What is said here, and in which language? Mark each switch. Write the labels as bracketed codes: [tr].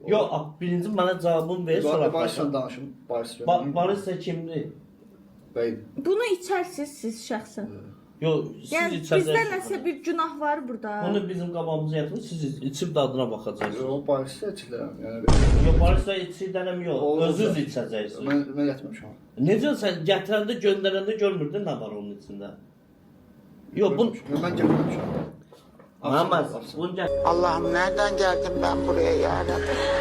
[tr] Yo birinci bana cevabını ver sonra Barışla bakacağım. [az] danışım. Barış görməyim. Barış da kimdir? Bey. Bunu içərsiniz siz şəxsən. Yo siz Yəni içəcəksiniz. bizdə nəsə bir günah var burada. Bunu bizim qabağımıza yatırın, siz içib dadına baxacaqsınız. Yo Barışla içirəm. Yəni Yo Barış da içirəm yox, Olmaz özünüz da. içəcəksiniz. mən etməmişəm. Necə sən gətirəndə göndərəndə görmürdün nə var onun içində? Yo bu Mən gəlməmişəm. Namaz. Bunu [tr] Allah'ım nereden geldim ben buraya ya Rabbi?